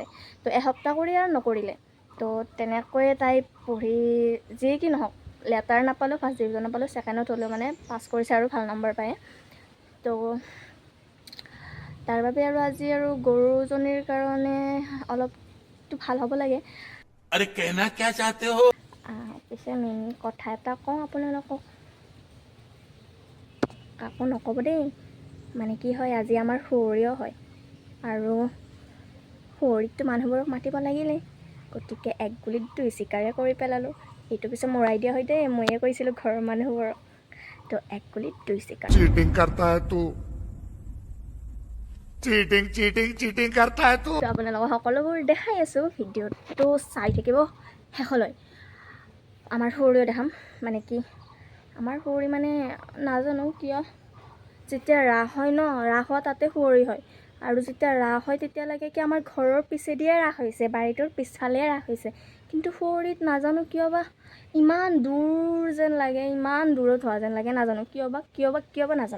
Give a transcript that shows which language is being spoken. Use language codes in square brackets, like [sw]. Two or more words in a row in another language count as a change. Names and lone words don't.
[as] তো এসপ্তাহ কৰি আৰু নকৰিলে। তো তেনেকৈয়ে তাই পঢ়ি যি কি নহওক, লেটাৰ নাপালোঁ, [en] first division [as] নাপালোঁ, ছেকেণ্ডত হ'লেও মানে পাছ কৰিছে আৰু ভাল নম্বৰ পায়। তো তাৰ বাবে আৰু আজি আৰু গৰুজনীৰ কাৰণে অলপতো ভাল হ'ব লাগে। [hi] अरे कहना क्या चाहते हो? [as] পিছে মেইন কথা এটা কওঁ আপোনালোকক, কাকো নক'ব দেই। মানে কি হয়, আজি আমাৰ সুঁৱৰীও হয়, আৰু সুঁৱৰীততো মানুহবোৰক মাতিব লাগিলেই, গতিকে এক গুলিত দুই চিকাৰে কৰি পেলালোঁ। এইটো পিছে মোৰ আইডিয়া হয় দেই, ময়ে কৈছিলোঁ ঘৰৰ মানুহবোৰক। তো এক গুলিত দুই চিকাৰ। [hi] चीटिंग करता है तू, चीटिंग चीटिंग चीटिंग करता है तू। [as] তো আপোনালোকক সকলোবোৰ দেখাই আছোঁ, ভিডিঅ'টো চাই থাকিব শেষলৈ। আমাৰ সুঁৱৰীও দেখাম, মানে কি আমাৰ সুঁৱৰী মানে নাজানো কিয়, যেতিয়া ৰাস হয় ন, ৰাস হোৱা তাতে সুঁৱৰী হয়, আৰু যেতিয়া ৰাস হয় তেতিয়া লাগে কি আমাৰ ঘৰৰ পিছেদিয়ে ৰাস হৈছে, বাৰীটোৰ পিছফালে ৰাস হৈছে, কিন্তু সুঁৱৰীত নাজানো কিয় বা ইমান দূৰ যেন লাগে, ইমান দূৰত হোৱা যেন লাগে, নাজানো কিয় বা নাজানো।